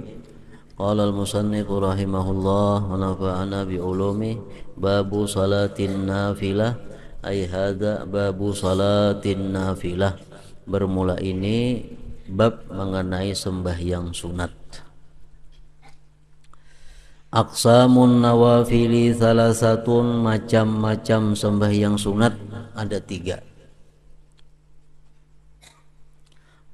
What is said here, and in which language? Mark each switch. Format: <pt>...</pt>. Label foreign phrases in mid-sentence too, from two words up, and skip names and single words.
<ar>قال المصنف رحمه الله ونفعنا بعلومه. باب صلاة النافلة أي هذا باب صلاة النافلة.</ar> <ms>Bermula ini bab mengenai sembahyang sunat.</ms> <ar>أقسام النوافل ثلاثة,</ar> <ms>macam-macam sembahyang sunat ada 3.</ms>